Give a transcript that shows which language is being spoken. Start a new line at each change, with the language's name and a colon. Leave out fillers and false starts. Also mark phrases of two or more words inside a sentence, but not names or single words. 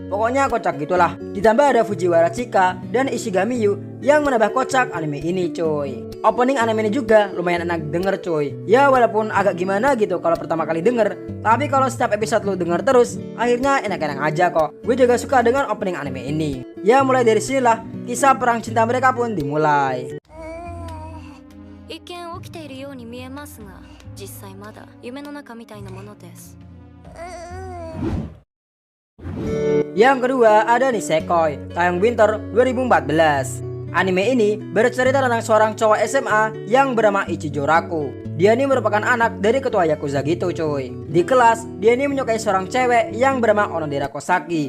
Indonesian: Pokoknya kocak gitulah. Ditambah ada Fujiwara Chika dan Ishigami-yu yang menambah kocak anime ini cuy. Opening anime ini juga lumayan enak denger cuy. Ya walaupun agak gimana gitu kalau pertama kali denger, tapi kalau setiap episode lu denger terus, akhirnya enak-enak aja kok. Gue juga suka dengan opening anime ini. Ya mulai dari sinilah kisah perang cinta mereka pun dimulai.
Japanese: 一見起きているように見えますが、実際まだ夢の中みたいなものです。
Indonesian: Yang kedua ada Nisekoi, tayang winter 2014. Anime ini bercerita tentang seorang cowok SMA yang bernama Ichijo Raku. Dia ini merupakan anak dari ketua Yakuza gitu cuy. Di kelas, dia ini menyukai seorang cewek yang bernama Onodera Kosaki.